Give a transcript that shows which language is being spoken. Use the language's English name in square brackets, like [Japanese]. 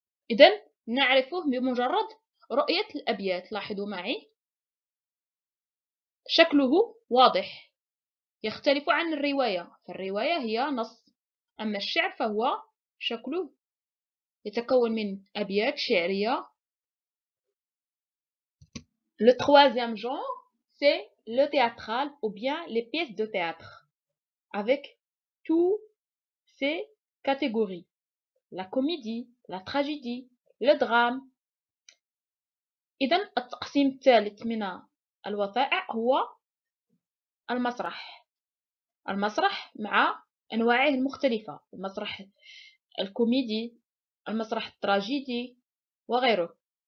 [Arabic] إذن نعرفه بمجرد رؤية الأبيات. لاحظوا معي شكله واضح، يختلف عن الرواية، فالرواية هي نص، أما الشعر فهو شكله يتكون من أبيات شعرية. [French] Le troisième genre, c'est le théâtral ou bien les pièces de théâtre, avec toutes ces catégories. La comédie, la tragédie, le drame. [Arabic] إذن التقسيم الثالث من الوثائق هو المسرح. المسرح مع أنواعه المختلفة، المسرح الكوميدي، المسرح التراجيدي وغيره.